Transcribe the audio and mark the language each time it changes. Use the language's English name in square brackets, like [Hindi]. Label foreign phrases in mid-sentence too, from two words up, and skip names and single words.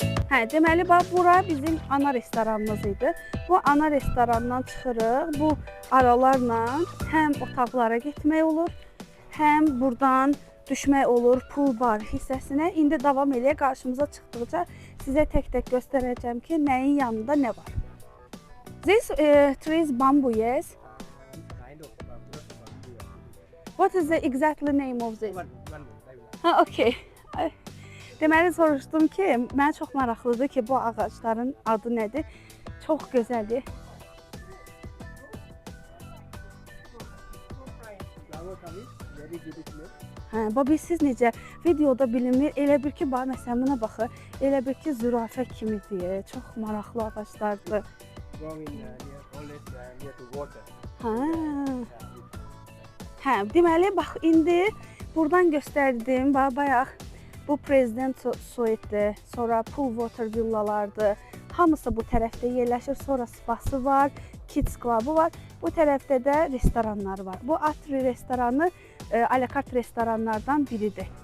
[Azerbaijani] Hə, deməli bax bura bizim ana restoranımız idi. Bu ana restorandan çıxırıq. Bu aralarla həm otaqlara getmək olur, həm buradan düşmək olur pul bar hissəsinə. İndi davam eləyək, qarşımıza çıxdıqca sizə tək-tək göstərəcəm ki, nəyin yanında nə var. [English] This tree is bamboo, yes? Kind of bamboo, not bamboo. What is the exactly name of this? One more, I will. Ha, okay. [Azerbaijani] Deməli soruşdum ki, mənə çox maraqlıdır ki, bu ağacların adı nədir? Çox gözəldir. [English] Flower service, very beautiful. [Azerbaijani] Hə, bax siz necə videoda bilinmir, elə bir ki, bax məsələn buna baxın, elə bir ki, zürafə kimidir. Çox maraqlı ağaclardır. [English] Grow in near, always near to water. [Azerbaijani] Hə. Hə, deməli bax indi buradan göstərdim, bax bayaq bu Prezident Suite'dir, sonra Pool Water villalardır. Hamısı bu tərəfdə yerləşir. Sonra spası var, Kids Club'ı var. Bu tərəfdə də restoranlar var. Bu Atri restoranı a la carte restoranlardan biridir.